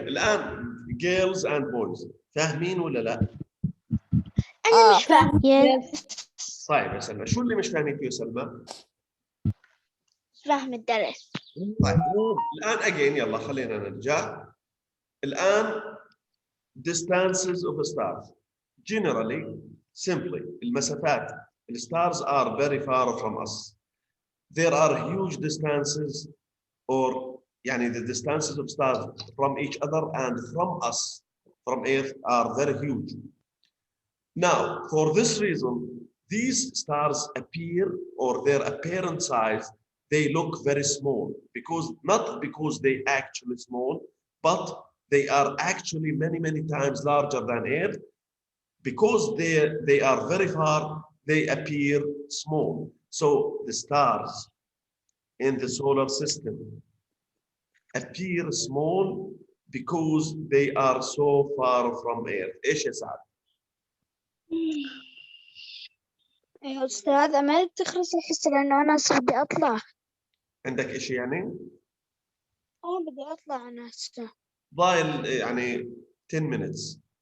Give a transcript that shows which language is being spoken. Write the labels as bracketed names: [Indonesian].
[Arabic] الآن [English] girls and boys [Arabic] فاهمين ولا لا؟ أنا مش فاهم. طيب يا سلمى، شو اللي مش فاهمين فيه يا سلمى؟ مش فاهم الدرس. طيب الآن [English] again [Arabic] يلا خلينا نرجع. الآن [English] distances of stars. Generally, simply, [Arabic] المسافات. [English] The stars are very far from us. There are huge distances, or يعني the distances of stars from each other and from us, from Earth, are very huge. Now, for this reason, these stars appear, or their apparent size, they look very small, because not because they actually small, but they are actually many, many times larger than Earth. Because they are very far, they appear small. So the stars in the solar system appear small because they are so far from Earth. [Arabic] إيش يا سعد؟ يا أستاذ أمل تخلص الحصة لأنه أنا بدي أطلع. عندك إشي يعني؟ بدي أطلع أنا هسه. ضايل يعني 10 minutes.